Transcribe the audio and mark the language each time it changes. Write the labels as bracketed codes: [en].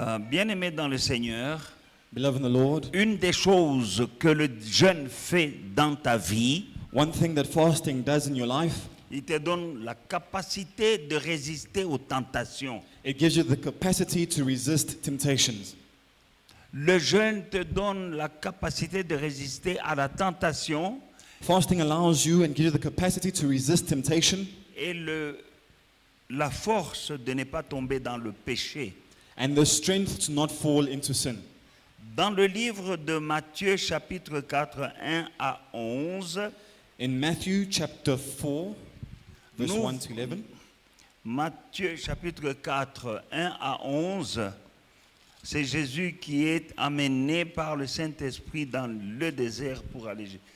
[fr] Bien-aimés dans le Seigneur, [en] Beloved in the Lord, [fr] une des choses que le jeûne fait dans ta vie, [en] one thing that fasting does in your life, [fr] il te donne la capacité de résister aux tentations. [en] it gives you the capacity to resist temptations. [fr] Le jeûne te donne la capacité de résister à la tentation [en] Fasting allows you and gives you the capacity to resist temptation [fr] et la force de ne pas tomber dans le péché. [en] and the strength to not fall into sin. [fr] Dans le livre de Matthieu chapitre 4, 1 à 11, [en] In Matthew chapter 4, verse [fr] Nous- [en] 1 to 11, [fr] Matthieu chapitre 4, 1 à 11, c'est Jésus qui est amené par le Saint-Esprit dans le désert pour aller.